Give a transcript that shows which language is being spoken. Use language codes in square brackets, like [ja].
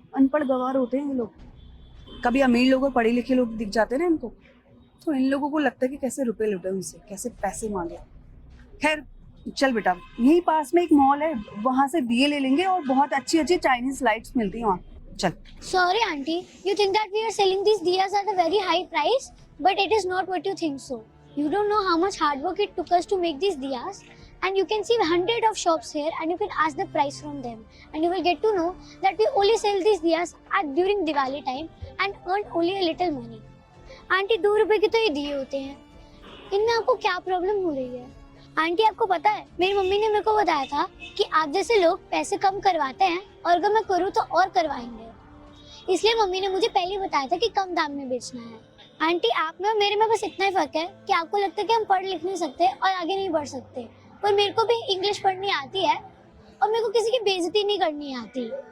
[hi] अनपढ़ गवार होते हैं ये लोग। कभी अमीर लोग और पढ़े लिखे लोग दिख जाते हैं ना इनको, तो इन लोगों को लगता है कि कैसे रुपए लुटे उनसे, कैसे पैसे मांगे। खैर चल बेटा, यहीं पास में एक मॉल है, वहां से दिए ले लेंगे और बहुत अच्छी अच्छी चाइनीज लाइट्स मिलती हैं वहाँ। चल। [en] Sorry, auntie. You think that we are selling these diyas at a very high price, but it is not what you think so. You don't know how much hard work it took us to make these diyas, and you can see hundred of shops here, and you can ask the price from them, and you will get to know that we only sell these diyas at during Diwali time and earn only a little money. [hi] Aunty 2 रुपए के तो ये दिए होते हैं, इनमें आपको क्या प्रॉब्लम हो रही है? आंटी आपको पता है, मेरी मम्मी ने मेरे को बताया था कि आप जैसे लोग पैसे कम करवाते हैं और अगर मैं करूँ तो और करवाएंगे। इसलिए मम्मी ने मुझे पहले ही बताया था कि कम दाम में बेचना है। आंटी आप में और मेरे में बस इतना ही फर्क है कि आपको लगता है कि हम पढ़ लिख नहीं सकते और आगे नहीं बढ़ सकते, पर मेरे को भी इंग्लिश पढ़नी आती है और मेरे को किसी की बेइज्जती नहीं करनी आती।